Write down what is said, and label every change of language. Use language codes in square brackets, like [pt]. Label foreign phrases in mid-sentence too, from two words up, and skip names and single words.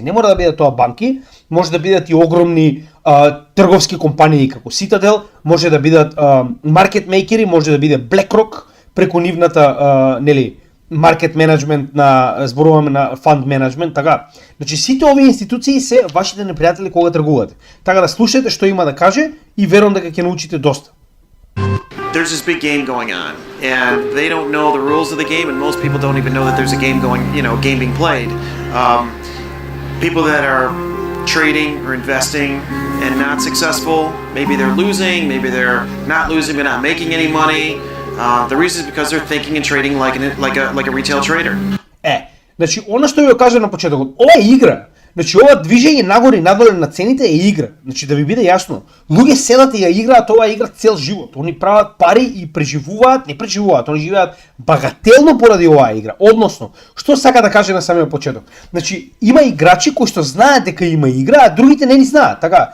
[mk] Не мора да бидат тоа банки, може да бидат и огромни трговски компании како Citadel, може да бидат маркетмейкери, може да биде BlackRock преку нивната [en] market management [mk] на зборуваме на [en] fund management, [mk] така. Значи сите овие институции се вашите непријатели кога тргувате. Така да слушате што има да каже и верувам дека ќе научите доста. [en] There's this big game going on, and they don't know the rules of the game, and most people don't even know that there's a game going, game being played. People that are trading or investing and not successful, maybe they're losing, maybe they're not losing but not making any money. The reason is because they're thinking and trading like a retail trader. [mk] Значи, она што ви го кажа на почетокот, ова е игра. Значи, ова движење нагоре и надоле на цените е игра. Значи, да ви биде јасно, луѓе седат и ја играат оваа игра цел живот. Они прават пари и не преживуваат, они живеат багателно поради оваа игра. Односно, што сака да каже на самиот почеток? Значи, има играчи кои што знаат дека има игра, а другите не ни знаат, така?